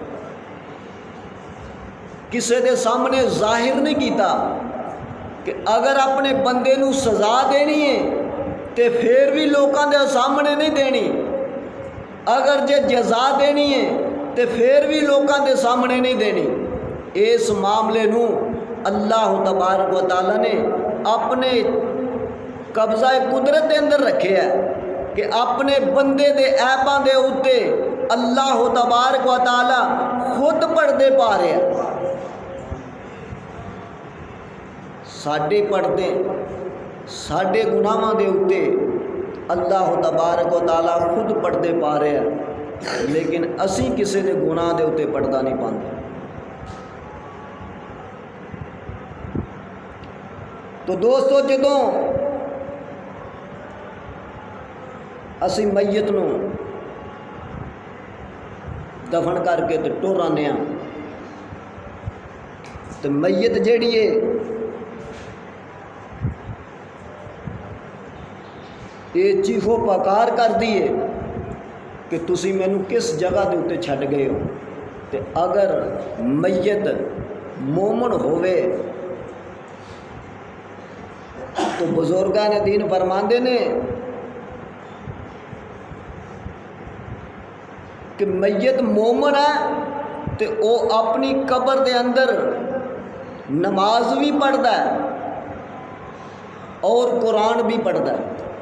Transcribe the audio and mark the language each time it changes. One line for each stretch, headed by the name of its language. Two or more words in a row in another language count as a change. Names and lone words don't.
Punjabi: کسے دے سامنے ظاہر نہیں کیتا کہ اگر اپنے بندے نو سزا دینی ہے تے پھر بھی لوکاں دے سامنے نہیں دینی، اگر جے جزا دینی ہے تے پھر بھی لوکاں دے سامنے نہیں دینی۔ اس معاملے نو
Arabic: اللہ تبارک و تعالیٰ
Punjabi: نے اپنے قبضہ قدرت دے اندر رکھے ہے کہ اپنے بندے دے عیباں دے اوتے
Arabic: اللہ تبارک و تعالیٰ
Punjabi: خود پردے پا رہے ہیں۔ ساڈے پردے ساڈے گناہاں دے اوتے
Arabic: اللہ تبارک و تعالیٰ
Punjabi: خود پردے پا رہے ہیں، لیکن اسی کسے دے گناہ دے اوتے پردہ نہیں پاندے۔ تو دوستو جدوں اسی میت نو دفن کر کے تے ٹر آنے ہاں تو میت جیڑی ہے یہ چیخو پکار کر دیے کہ تسی مینو کس جگہ دے اوتے چھڈ گئے ہو۔ تے اگر میت مومن ہوئے تو بزرگان دین فرماندے نے کہ میت مومن ہے تے او اپنی قبر دے اندر نماز
Urdu: بھی پڑھتا ہے اور قرآن بھی پڑھتا ہے۔